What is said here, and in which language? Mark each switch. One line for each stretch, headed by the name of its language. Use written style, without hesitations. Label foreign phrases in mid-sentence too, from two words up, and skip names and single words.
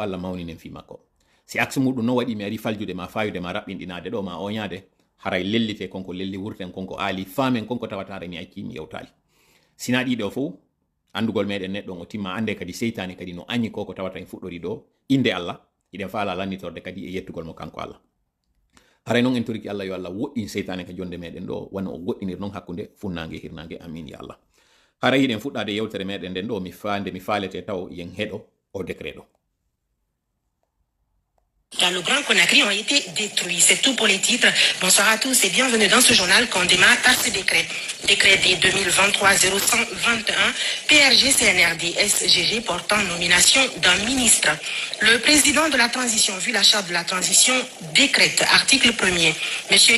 Fula: Allah mawninen fi makko si axe muɗum no waɗi mi ari faljude ma fayude ma raɓɓinɗinade ɗo ma oñade haray lellite konko lelli wurten konko aali famen konko tawatare mi acci mi yewtali sina ɗiɗo fof andugol meɗen neɗɗo o timma ande kadi seytane kadi no añi ko tawata en fuɗɗori ɗo inde Allah iɗen faala lannitorde kadi e yettugol mo kanko Allah haray noon en toriki Allah yo Allah woɗɗin seytane ka jonde meɗen ɗo wona o goɗɗinir noon hakkude funnangue e hirnangue amin ya Allah haray yiɗen fuɗɗade yewtere meɗen nden ɗo mi faalete taw yen heɗo o décret ɗo.
French: Dans le Grand Conakry ont été détruits. C'est tout pour les titres. Bonsoir à tous et bienvenue dans ce journal qu'on démarre par ce décret. Décret des 2023-0121 PRG CNRD SGG portant nomination d'un ministre. Le président de la transition, vu la charte de la transition, décrète, article 1er, M.